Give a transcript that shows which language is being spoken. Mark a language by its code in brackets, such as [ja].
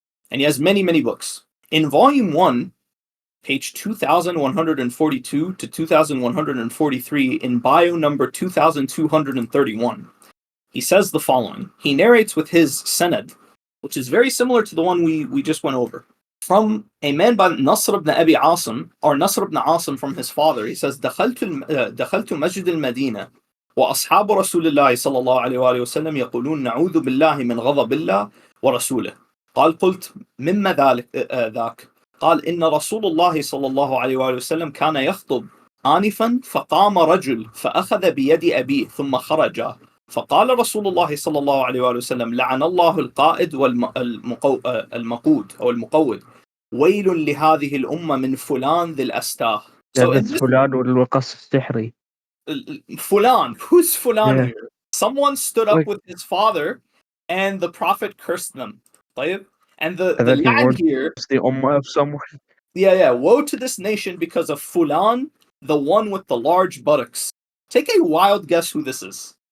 [en] And he has many, many books. In volume 1, page 2142 to 2143, in bio number 2231, he says the following. He narrates with his sanad, which is very similar to the one we just went over. From a man by Nasr ibn Abi Asim, or Nasr ibn Asim from his father, he says, [ar] دخلت مسجد المدينة وأصحاب رسول الله صلى الله عليه وآله وسلم يقولون نعوذ بالله من غضب الله ورسوله. قلت مما ذاك؟ قال إن رسول الله صلى الله عليه وآله وسلم كان يخطب آنفا فقام رجل فأخذ بيد أبيه ثم خرج فقال رسول الله صلى الله عليه وآله وسلم لعن الله القائد والمقود أو المقود ويل لهذه الأمة من فلان ذي الأستاه. So فلان والوقص السحري. [en] Fulan, who's Fulan here? Someone stood up Like, with his father and the Prophet cursed them. And the he line here, the ummah of someone. woe to this nation because of Fulan, the one with the large buttocks. Take a wild guess who this is.